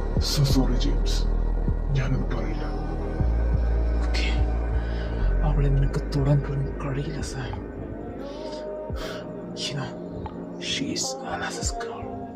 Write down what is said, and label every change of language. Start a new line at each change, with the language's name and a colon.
English: So sorry James,
Malayalam: ഞാനത് പറയില്ല. Okay, അവളെ നിനക്ക് തൊടാൻ പോലും കഴിയില്ല Sam.
English: You know, she's Alex's girl.